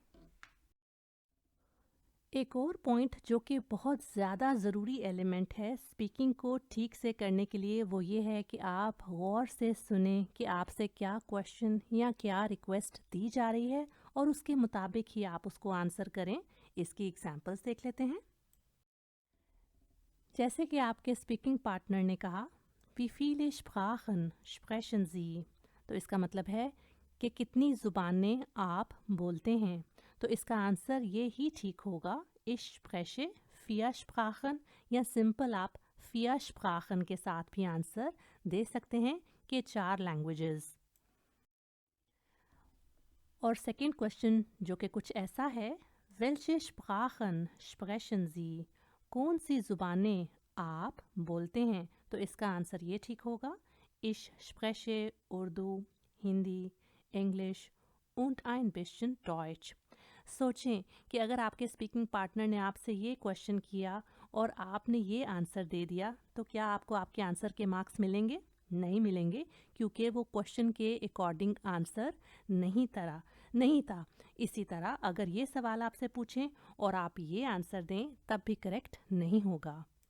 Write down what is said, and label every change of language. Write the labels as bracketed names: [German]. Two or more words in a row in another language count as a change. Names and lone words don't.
[Hindi] एक और पॉइंट जो कि बहुत ज़्यादा ज़रूरी एलिमेंट है स्पीकिंग को ठीक से करने के लिए, वो ये है कि आप गौर से सुने कि आपसे क्या क्वेश्चन या क्या रिक्वेस्ट दी जा रही है, और उसके मुताबिक ही आप उसको आंसर करें। इसकी एग्जांपल्स देख लेते हैं। जैसे कि आपके [English] speaking partner [Hindi] ने कहा, [German] wie viele Sprachen sprechen Sie, [Hindi] तो इसका मतलब है कि कितनी ज़ुबानें आप बोलते हैं। तो इसका आंसर ये ही ठीक होगा, [German] ich spreche vier Sprachen, [Hindi] या सिंपल आप [German] vier Sprachen [Hindi] के साथ भी आंसर दे सकते हैं कि 4 लैंग्वेजेस। और सेकंड क्वेश्चन जो कि कुछ ऐसा है, [German] welche Sprachen sprechen Sie, [Hindi] कौन सी ज़ुबानें आप बोलते हैं। तो इसका आंसर ये ठीक होगा, [German] ich spreche उर्दू, हिंदी, इंग्लिश und ein bisschen Deutsch। [Hindi] सोचें कि अगर आपके [English] speaking partner [Hindi] ने आपसे ये क्वेश्चन किया और आपने ये आंसर दे दिया, तो क्या आपको आपके आंसर के मार्क्स मिलेंगे? नहीं मिलेंगे, क्योंकि वो क्वेश्चन के अकॉर्डिंग आंसर नहीं था। इसी तरह अगर ये सवाल आपसे पूछें और आप ये आंसर दें, तब भी करेक्ट नहीं होगा।